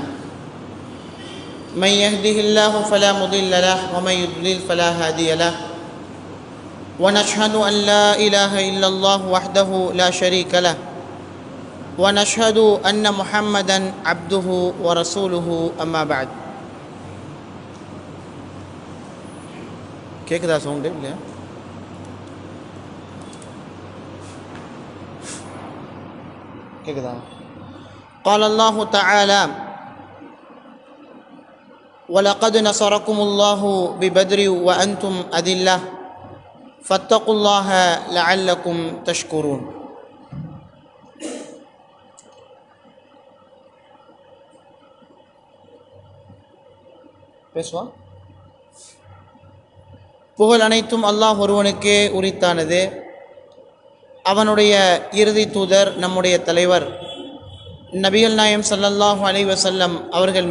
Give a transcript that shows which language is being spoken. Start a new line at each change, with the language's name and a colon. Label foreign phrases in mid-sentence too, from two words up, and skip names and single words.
Arabic: من يهده الله فلا مضل له ومن يضلل فلا هادي له. ونشهد أن لا إله إلا الله وحده لا شريك له ونشهد أن محمدا عبده ورسوله أما بعد.
Tamil: கேக்குதா சவுண்டு இல்லையா? கேக்குதா?
Arabic: قال الله تعالى: ولقد نصركم الله ببدر وأنتم أذلة فاتقوا الله لعلكم تشكرون.
Tamil: பேசுவா. புகழ் அனைத்தும் அல்லாஹ் ஒருவனுக்கே உரித்தானது. அவனுடைய இறுதி தூதர் நம்முடைய தலைவர் நபிகள் நாயம்
Arabic: صلى الله عليه وسلم
Tamil: அவர்கள்